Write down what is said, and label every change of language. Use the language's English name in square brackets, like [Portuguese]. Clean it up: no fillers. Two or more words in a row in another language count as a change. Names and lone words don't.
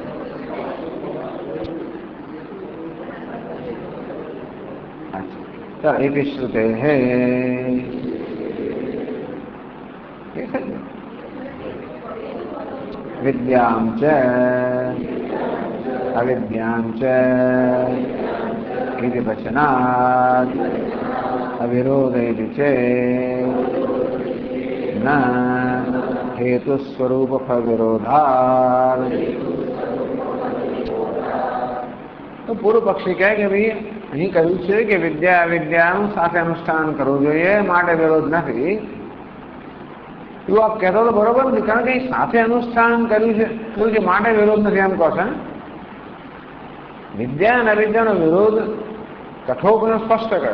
[Sanskrit] ચાલો एक श्रुते हे विद्याम च अविद्याम च इति वचनात् अविरोध इति चेत् न हेतु स्वरूप फल विरोधात। [Hindi] तो पूर्व पक्षी कहे कि भाई [Gujarati] અહીં કહ્યું છે કે વિદ્યા અવિદ્યાનું સાથે અનુષ્ઠાન કરવું જોઈએ, માટે વિરોધ નથી. એવું આપ કહેતો તો બરોબર નથી, કારણ કે સાથે અનુષ્ઠાન કર્યું છે માટે વિરોધ નથી એમ કહો છો. વિદ્યા અને અવિદ્યાનો વિરોધ કઠોપને સ્પષ્ટ કર્યો.